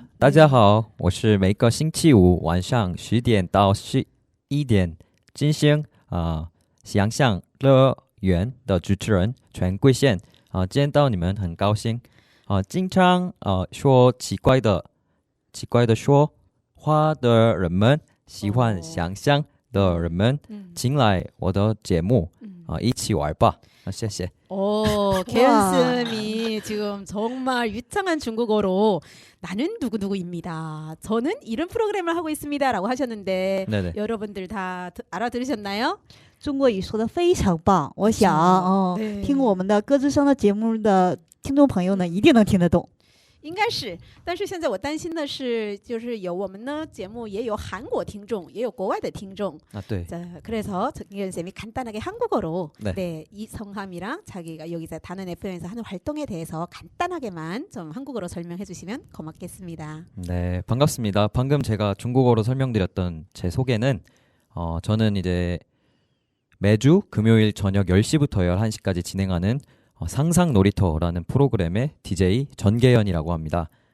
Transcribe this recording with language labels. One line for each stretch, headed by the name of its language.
Chinese: 大家好，我是每个星期五晚上10点到11点进行想象乐园的主持人全贵宪见到你们很高兴经常说奇怪的说话的人们，喜欢想象的人们，请来我的节目一起玩吧。谢谢。
Korean: 개연쌤이 지금 정말 유창한 중국어로 나는 누구누구입니다. 저는 이런 프로그램을 하고 있습니다. 라고 하셨는데 네네. 여러분들 다 알아들으셨나요?
Chinese: 中国语说的非常棒，我想听我们的歌之声的节目的听众朋友呢，一定能听得懂。应该是，但是现在我担心的是，就是有我们的节目也有韩国听众，也有国外的听众。对。
Korean: 그래서 전계현 쌤이 간단하게 한국어로 네. 이 성함이랑 자기가 여기서 단원 FM에서 하는 활동에 대해서 간단하게만 좀 한국어로 설명해 주시면 고맙겠습니다. 네, 반갑습니다. 방금 제가 중국어로 설명드렸던 제 소개는 저는 이제 매주 금요일 저녁 10시부터 11시까지 진행하는 상상 놀이터라는 프로그램의 DJ 전계현이라고 합니다.